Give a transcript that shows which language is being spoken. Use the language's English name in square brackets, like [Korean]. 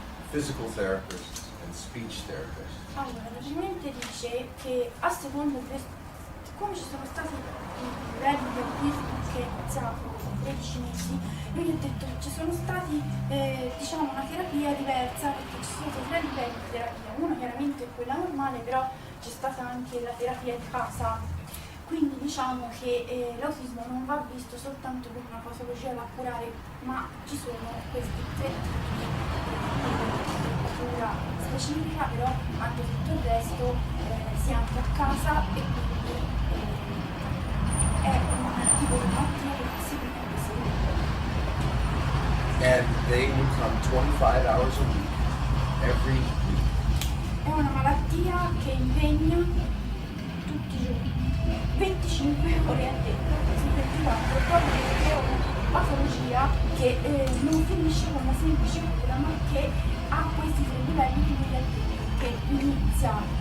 [English] physical therapists and speech therapists. [Italian] Allora, praticamente dice che a seconda di come ci sono stati i livelli di autismo che iniziavano con 13 mesi, io gli ho detto che ci sono stati diciamo una terapia diversa, perché ci sono stati tre livelli di terapia. Uno chiaramente è quella normale, però c'è stata anche la terapia di casa. Quindi diciamo che l'autismo non va visto soltanto come una patologia da curare, ma ci sono questi tre tipi di cura specifica, però anche tutto il resto si è anche a casa e quindi è un tipo di malattia che si prende sempre. [English] And they would come 25 hours a week, every week. [Italian] È una malattia che impegna tutti i giorni, 25 ore a tetto, su 24, proprio perché è una patologia che non finisce con una semplice cura, ma che ha questi tre livelli di cui che inizia